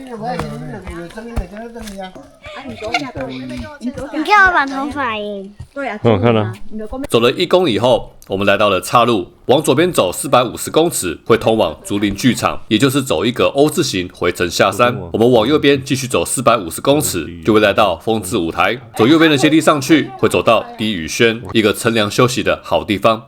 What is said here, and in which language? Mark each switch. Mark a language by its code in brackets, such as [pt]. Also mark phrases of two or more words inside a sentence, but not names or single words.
[zh] 你看我把頭髮耶。對啊，我看了。走了1公里後，我們來到了岔路，往左邊走450公尺會通往竹林劇場，也就是走一個 O 字形回程下山。我們往右邊繼續走450公尺，就會來到風之舞台。走右邊的階梯上去，會走到低語軒，一個乘涼休息的好地方。